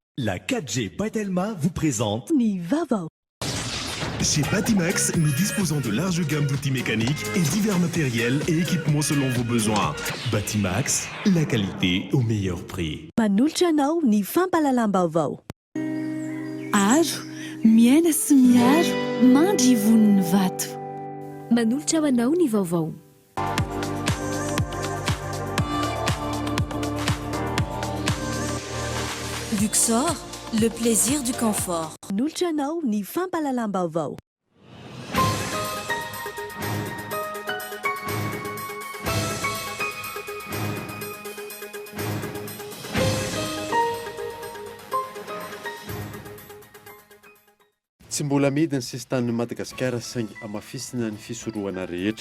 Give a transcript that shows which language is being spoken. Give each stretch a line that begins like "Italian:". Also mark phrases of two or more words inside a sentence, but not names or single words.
French: La 4G Batelma vous présente
Malagasy: Nivava.
French: Chez Batimax, nous disposons de larges gammes d'outils mécaniques et divers matériels et équipements selon vos besoins. Batimax, la qualité au meilleur prix.
Malagasy: Manolotra anao ny fampalalam-baovao. Aro, miaina sy miaro, mandry ivon'ny vato. Manolotra ho anao ny vaovao.
French: Luxor, le plaisir du confort.
Malagasy: Manolotra anao ny fampalalam-baovao. Tsy mbola amidy ny sistan'ny Madagasikara saingy amafisina ny fisorohana rehetra.